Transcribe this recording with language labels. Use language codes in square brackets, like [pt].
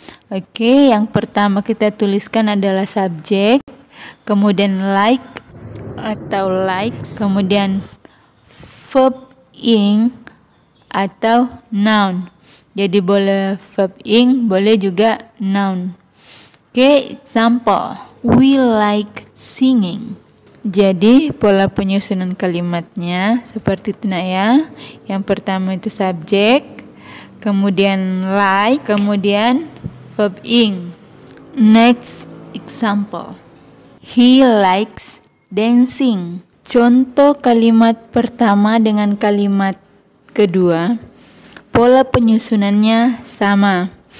[id] Oke, yang pertama kita tuliskan adalah subjek, kemudian like atau likes, kemudian verb ing atau noun. Jadi boleh verb ing, boleh juga noun. [en] Oke, example, we like singing. [id] Jadi pola penyusunan kalimatnya seperti itu ya. Yang pertama itu subjek, kemudian like, kemudian verb ing. [en] Next example, He likes dancing. [id] Contoh kalimat pertama dengan kalimat kedua, pola penyusunannya sama.